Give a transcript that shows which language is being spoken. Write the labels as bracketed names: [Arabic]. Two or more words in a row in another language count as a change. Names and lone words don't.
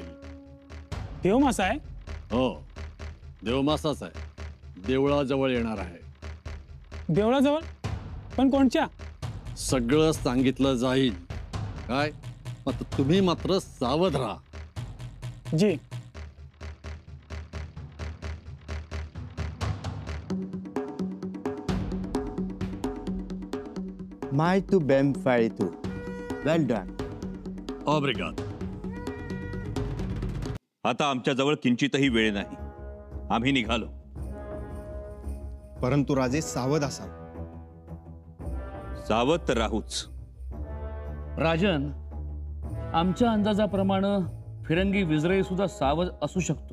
[Marathi] देव मासा आहे? हो, देवमासाच आहे. देवळाजवळ येणार आहे. देवळाजवळ? पण कोणच्या? सगळं सांगितलं जाईल. काय? तुम्ही मात्र सावध राहा. जी. [Portuguese] Muito bem feito. [English] Well done. [Portuguese] Obrigado. [Marathi] आता आमच्याजवळ किंचितही वेळ नाही. आम्ही निघालो. परंतु राजे सावध असाल. सावध तर राहूच. राजन, आमच्या अंदाजाप्रमाणे फिरंगी विजराई सुद्धा सावध असू शकतो.